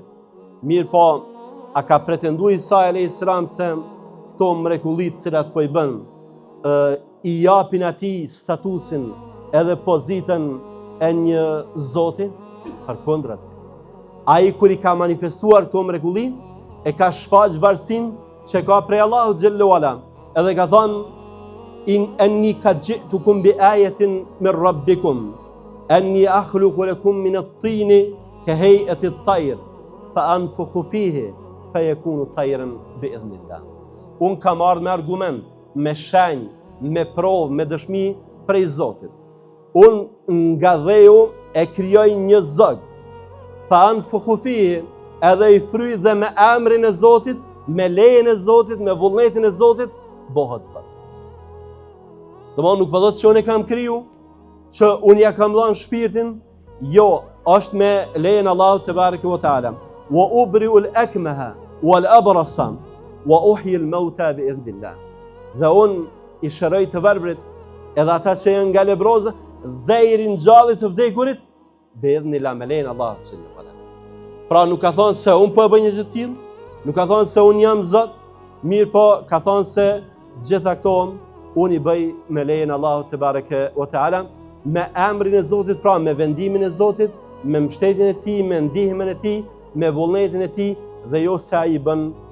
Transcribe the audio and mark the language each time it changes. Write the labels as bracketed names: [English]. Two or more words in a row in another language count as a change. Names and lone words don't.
[Albanian] Mirë po, a ka pretenduar Isa [Arabic] عليه السلام [Albanian] se këto mrekullitë cilat po i bën, i japin atij statusin edhe pozitën e një Zoti? Përkundrazi. Ai kur i ka manifestuar këto mrekulli, e ka shfaq varësinë që ka prej Allahut [Arabic] جل وعلا. [Albanian] Edhe ka thënë: [Arabic] "إني قد جئتكم بآية من ربكم، أني أخلق لكم من الطين كهيئة الطير، فأنفخ فيه فيكون طيرا بإذن الله." [Albanian] Unë kam ardhur me argument, me shenjë, me provë, me dëshmi prej Zotit. Unë nga dheu e krijoj një zog, [Arabic] فأنفخ فيه, [Albanian] edhe i fryj dhe me emrin e Zotit, me lejen e Zotit, me vullnetin e Zotit, bëhet zog. Domthonë nuk thotë që unë e kam kriju, që unë ja kam dhënë shpirtin, jo, është me lejen e Allahut [Arabic] تبارك وتعالى. وأبرئ الأكمه والأبرص وأحيي الموتى بإذن الله. [Albanian] Dhe unë i shëroj të verbrit edhe ata që janë nga lebroza dhe i ringjalli të vdekurit [Arabic] بإذن الله, [Albanian] me lejen e Allahut [Arabic] جل وعلا. [Albanian] Pra nuk ka thonë se unë po e bëj një gjë të tillë, nuk ka thonë se unë jam Zot, mirë po ka thonë se gjitha këto unë i bëj me lejen e Allahut [Arabic] تبارك وتعالى, [Albanian] me emrin e Zotit, pra me vendimin e Zotit, me mbështetjen e tij, me ndihmën e tij, me vullnetin e tij, dhe jo se ai i bën